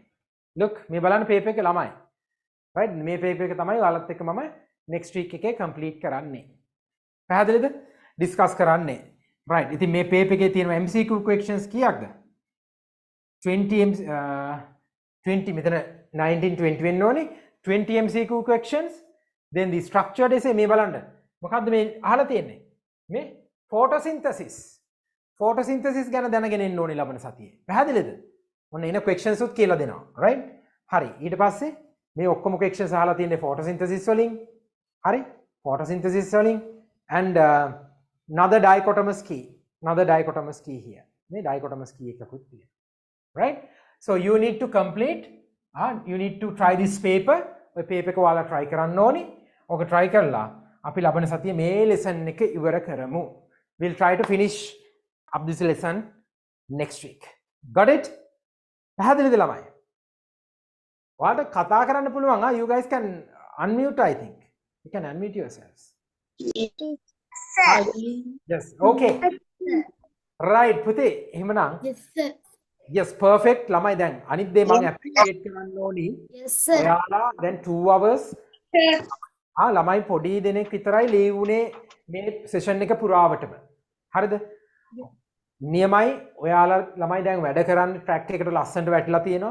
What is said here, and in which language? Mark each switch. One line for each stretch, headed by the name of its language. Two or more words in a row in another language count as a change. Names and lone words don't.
Sinhala: look මේ බලන්න paper එක ළමයි. right. මේ paper එක තමයි ඔයාලත් එක්ක මම
English: next week
Sinhala: එකේ complete කරන්නේ. පැහැදිලිද? discuss කරන්නේ. right. ඉතින් මේ paper එකේ තියෙන
English: MCQ questions
Sinhala: කීයක්ද? 20 මෙතන 19 20 වෙන්න ඕනේ.
English: 20 MCQ questions. then the structured essay
Sinhala: මේ බලන්න. මොකද්ද මේ අහලා තියෙන්නේ? මේ photosynthesis. photosynthesis ගැන දැනගෙන ඉන්න ඕනේ ලබන සතියේ. පැහැදිලිද? ඔන්න එන questions උත් කියලා දෙනවා. right. හරි. ඊට පස්සේ මේ ඔක්කොම questions අහලා තියෙන්නේ photosynthesis වලින්. හරි.
English: photosynthesis වලින් and another dichotomous key. Another dichotomous key here.
Sinhala: මේ
English: dichotomous key
Sinhala: එකකුත් තියෙනවා.
English: right. So you need to complete you need to try this paper.
Sinhala: ඔය paper එක ඔයාලා try කරන්න ඕනි. ඔක try කරලා අපි ලබන සතියේ මේ lesson එක ඉවර කරමු.
English: We'll try to finish up this lesson next week. Got it?
Sinhala: පැහැදිලිද ළමයි? ඔයාලට කතා කරන්න පුළුවන්.
English: You guys can unmute, I think. You can unmute yourselves. Yes. Okay. Right.
Sinhala: පුතේ එහෙමනම්
English: Yes, sir. yes, perfect.
Sinhala: ළමයි දැන් අනිත් දේ මම ඇප්ලිකේට් කරන්න ඕනි.
English: Yes, sir.
Sinhala: ඔයාලා දැන් 2 hours ළමයි පොඩි දෙනෙක් විතරයි ලීව් උනේ මේ සෙෂන් එක පුරාවටම. හරිද? නියමයි. ඔයාලා ළමයි දැන් වැඩ කරන්න ට්‍රැක් එකට ලස්සනට වැටිලා තියෙනවා.